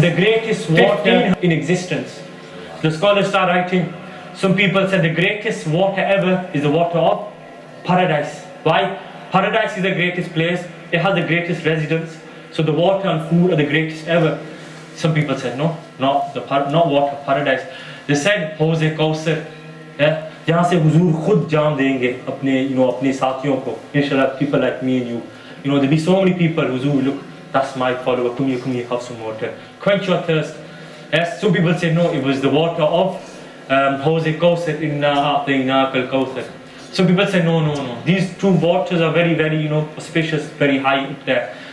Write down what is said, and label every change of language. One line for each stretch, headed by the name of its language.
English: The greatest water in existence. The scholars start writing. Some people said the greatest water ever is the water of paradise. Why? Paradise is the greatest place. It has the greatest residents. So the water and food are the greatest ever. Some people said no, not water, paradise. They said Hawz Kausar.
Hindi: जहाँ से हुजूर खुद जाम देंगे अपने साथियों को.
English: Inshallah, people like me and you. There'll be so many people who look, that's my follower. Come here, have some water. Quench your thirst. Yes, some people say no, it was the water of Hawz Kausar,
Arabic: inna a'tainaka al-Kawthar.
English: Some people say no. These 2 waters are very, very, auspicious, very high up there.